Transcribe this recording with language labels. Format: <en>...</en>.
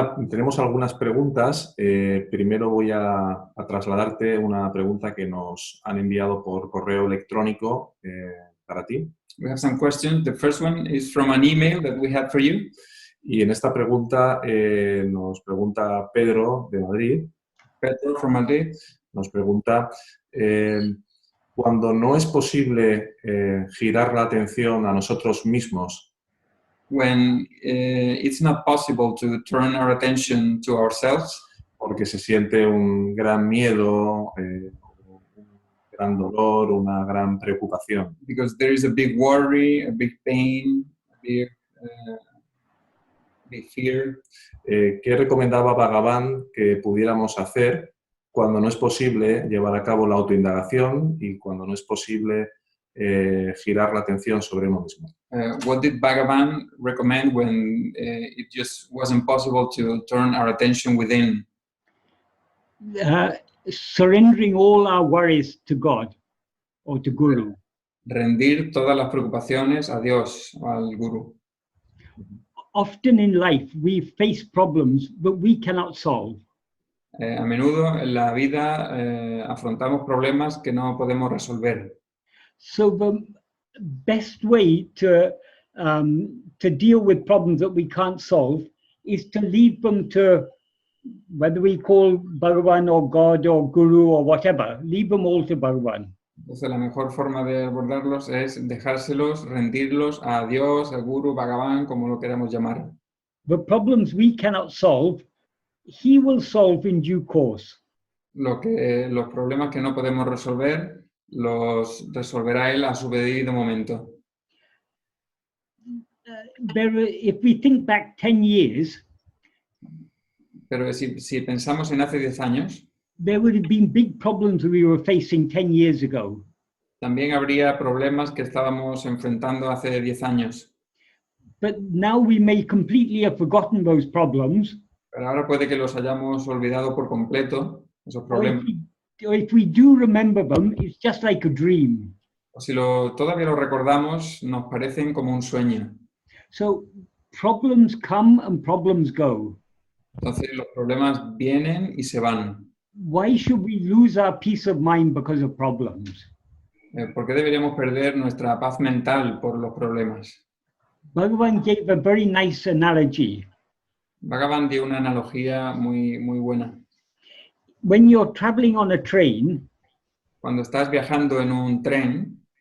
<es>Tenemos algunas preguntas. Primero voy a trasladarte una pregunta que nos han enviado por correo electrónico para ti.</es> <en>We have some questions. The first one is from an email that we had for you.</en> <es>Y en esta pregunta nos pregunta Pedro de Madrid.</es> <en>Pedro from Madrid.</en> <es>Nos pregunta, cuando no es posible girar la atención a nosotros mismos,</es> <en>when it's not possible to turn our attention to ourselves,</en> <es>porque se siente un gran miedo, un gran dolor, una gran preocupación.</es> <en>Because there is a big worry, a big pain, a big fear.</en> <es>¿Qué recomendaba Bhagavan que pudiéramos hacer cuando no es posible llevar a cabo la autoindagación y cuando no es posible girar la atención sobre uno mismo?</es> <en>What did Bhagavan recommend when it just wasn't possible to turn our attention within? Surrendering all our worries to God or to Guru.</en> <es>Rendir todas las preocupaciones a Dios o al Guru.</es> <en>Often in life we face problems that we cannot solve.</en> <es>A menudo en la vida afrontamos problemas que no podemos resolver.</es> <en>So the best way to deal with problems that we can't solve is to leave them to, whether we call Bhagavan or God or Guru or whatever, leave them all to Bhagavan.</en> <es>Entonces la mejor forma de abordarlos es dejárselos, rendirlos a Dios, al Guru, Bhagavan, como lo queramos llamar.</es> <en>The problems we cannot solve, He will solve in due course.</en> <es>Los problemas que no podemos resolver, los resolverá Él a su debido momento.</es> <en>If we think back 10 years,</en> <es>pero si pensamos en hace 10 años,</es> <en>there would have been big problems we were facing 10 years ago.</en> <es>También habría problemas que estábamos enfrentando hace 10 años.</es> <en>But now we may completely have forgotten those problems.</en> <es>Pero ahora puede que los hayamos olvidado por completo, esos problemas.</es> <en>Or if we do remember them, it's just like a dream.</en> <es>O si todavía lo recordamos, nos parecen como un sueño.</es> <en>So problems come and problems go.</en> <es>Entonces los problemas vienen y se van.</es> <en>Why should we lose our peace of mind because of problems?</en> <es>¿Por qué deberíamos perder nuestra paz mental por los problemas?</es> <en>Bhagavan gave a very nice analogy.</en> <es>Bhagavan dio una analogía muy buena.</es> <en>When you're traveling on a train,</en> <es>cuando estás viajando en un tren,</es>